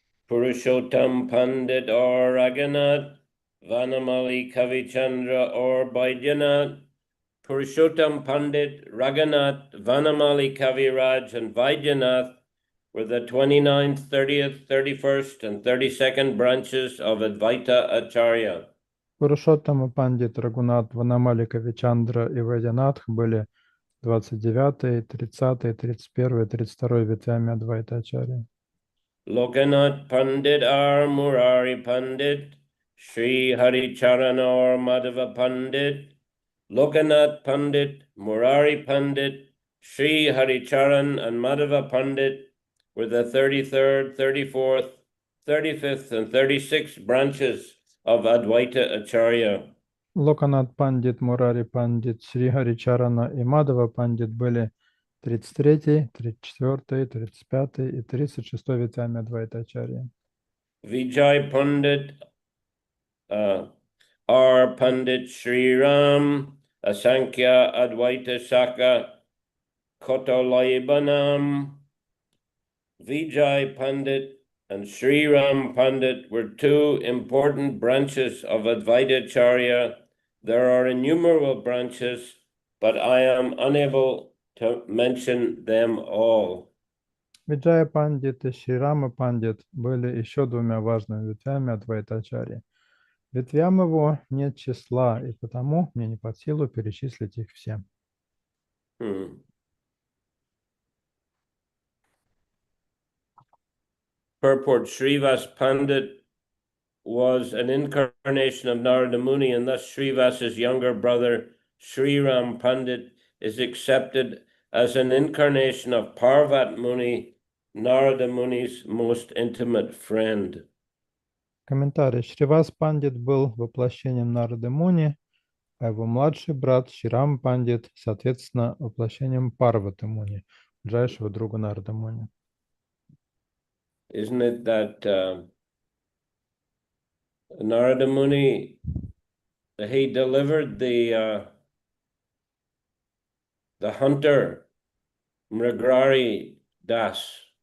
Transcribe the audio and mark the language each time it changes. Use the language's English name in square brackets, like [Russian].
[English] Purushottam Pandit or Raghunath, Vanamali Kavichandra or Baidyanath, Purushottam Pandit, Raghunath, Vanamali Kaviraj, and Vaidyanath were the 29th, 30th, 31st, and 32nd branches of Advaita Acharya. [Russian] Пурушоттама Пандит, Рагунат, Ванамали Кавичандра и Вайдянатх были 29, 30, 31, 32 ветвями Адвайта Ачарьи. [English] Lokanath Pandit or Murari Pandit, Sri Haricharana or Madhava Pandit, Lokanath Pandit, Murari Pandit, Sri Haricharan, and Madhava Pandit were the 33rd, 34th, 35th, and 36th branches of Advaita Acharya. [Russian] Локанат Пандит, Мурари Пандит, Шри Харичарана и Мадава Пандит были 33, 34, 35 и 36 ветвями Адвайтачарьи. [English] Vijay Pandit, R. [Bangla] Pandit Sri Ram, Asankhya Advaita Saka, Kotolaibanam. [English] Vijay Pandit and Sri Ram Pandit were two important branches of Advaita Charya. There are innumerable branches, but I am unable to mention them all. [Russian] Виджая Пандит и Шрирама Пандит были еще двумя важными ветвями Адвайтачарьи. Ветвям его нет числа, и потому мне не под силу перечислить их все. [English] Purport: Srivas Pandit was an incarnation of Narada Muni, and thus Srivas's younger brother, Sri Ram Pandit, is accepted as an incarnation of Parvat Muni, Narada Muni's most intimate friend. [Russian] Комментарий. Шривас Пандит был воплощением Нарды Муни, а его младший брат Шрирам Пандит, соответственно, воплощением Парваты Муни, ближайшего друга Нарды Муни. [English] Isn't it that Narada Muni, he delivered the hunter, Mrigrari Das.